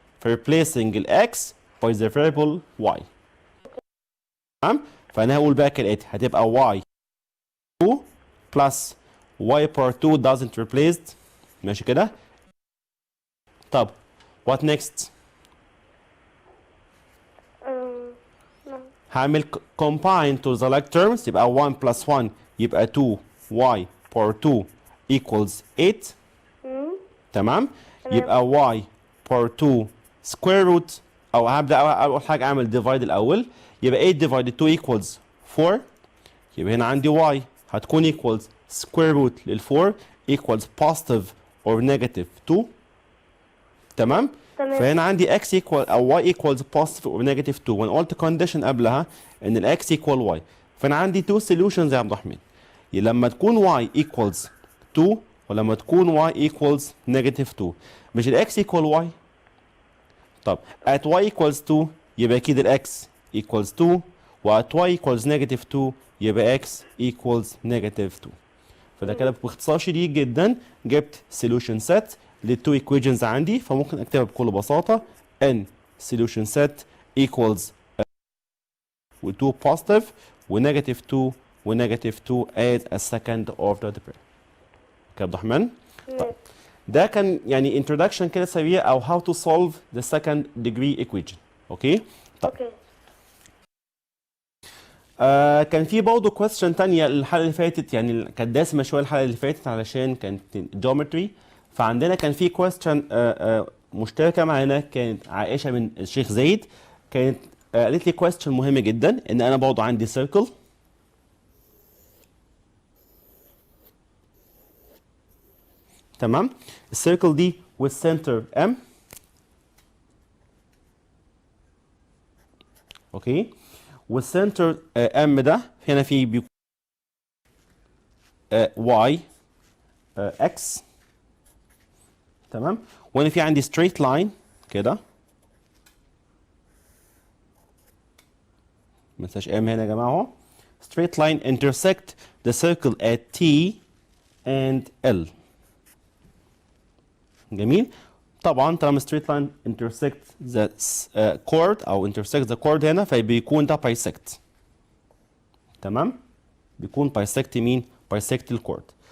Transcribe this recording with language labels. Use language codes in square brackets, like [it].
[en] for replacing الاكس by the variable y. [ar] تمام؟ فانا هقول بقى كالاتي، هتبقى [en] y 2 plus y power 2 doesn't replaced. [ar] ماشي كده؟ طب [en] what next؟ [ar] هعمل [en] combine to the like terms، يبقى 1 plus 1 يبقى 2 y power 2 equals 8. [ar] تمام؟ [en] يبقى y power 2 square root، [ar] او هبدا اول حاجه اعمل [en] divide الاول، يبقى 8 divided 2 equals 4. يبقى هنا عندي y هتكون equals square root لل 4 equals positive or negative 2. تمام؟ فهنا عندي x equal او y equals positive or negative 2، وانا قلت condition قبلها ان ال x equal y. [ar] فانا عندي [en] two solutions [ar] يا عبد الرحمن، [en] لما تكون y equals 2 ولما تكون y equals negative 2. [ar] مش ال [en] x equal y؟ طب at y equals 2 يبقى اكيد ال x equals 2، و at y equals negative 2 يبقى x equals negative 2. [ar] فده كده باختصار شديد جدا جبت [en] solution set [ar] للتو equations عندي. [en] فممكن اكتبها بكل بساطة n solution set equals و 2 positive و negative 2 و negative 2 as a second order pair. [ar] كده عبد الرحمن؟ طيب ده كان يعني introduction كده سريع او [en] how to solve the second degree equation. [ar] اوكي؟ طيب كان في برضه [en] question [ar] تانية الحلقة اللي فاتت، يعني كانت دسمة شوية الحلقة اللي فاتت علشان كانت [en] geometry. [ar] فعندنا كان في question مشتركة معانا، كانت عائشة من الشيخ زايد. كانت قالت لي [en] question [ar] مهم جدا، ان انا برضه عندي [en] circle. [ar] تمام؟ السيركل دي [en] with center M. [ar] اوكي؟ والسنتر M ده هنا في بيكون Y X. تمام؟ وانا في عندي [en] straight line [ar] كده، ما تنساش M هنا يا جماعه اهو. [en] straight line intersect the circle at T and L. [ar] جميل. طبعا طالما [en] straight line intersect the chord او intersect the chord هنا فبيكون ده bisect. [ar] تمام؟ بيكون بايسكت مين؟ بايسكت الكورد.